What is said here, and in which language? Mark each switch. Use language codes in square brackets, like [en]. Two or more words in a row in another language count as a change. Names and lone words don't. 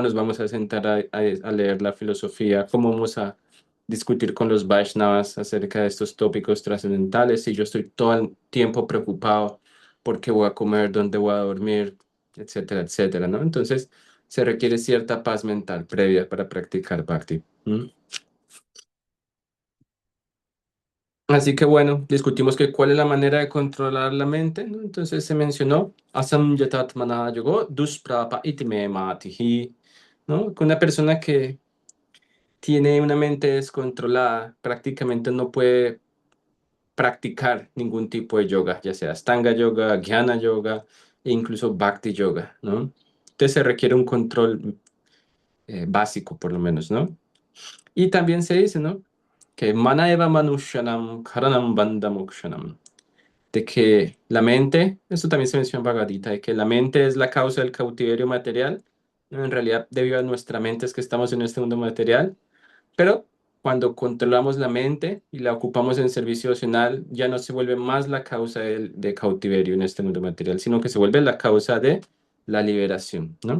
[es] ¿Cómo nos vamos a sentar a leer la filosofía? ¿Cómo vamos a discutir con los Vaishnavas acerca de estos tópicos trascendentales y yo estoy todo el tiempo preocupado por qué voy a comer, dónde voy a dormir, etcétera, etcétera, ¿no? Entonces se requiere cierta paz mental previa para practicar bhakti. ¿M? Así que bueno, discutimos que cuál es la manera de controlar la mente, ¿no? Entonces se mencionó [sa] asamyatatmana yogo dusprapa iti me matihi, [es] ¿no? Que una persona que tiene una mente descontrolada prácticamente no puede practicar ningún tipo de yoga, ya sea Astanga Yoga, Jnana Yoga e incluso Bhakti Yoga, ¿no? Entonces se requiere un control básico, por lo menos, ¿no? Y también se dice, ¿no? Que [sa] Mana eva manushyanam karanam bandha mokshanam, [es] de que la mente, esto también se menciona en Bhagavad Gita, de que la mente es la causa del cautiverio material, ¿no? En realidad, debido a nuestra mente es que estamos en este mundo material, pero cuando controlamos la mente y la ocupamos en servicio emocional, ya no se vuelve más la causa de cautiverio en este mundo material, sino que se vuelve la causa de la liberación, ¿no?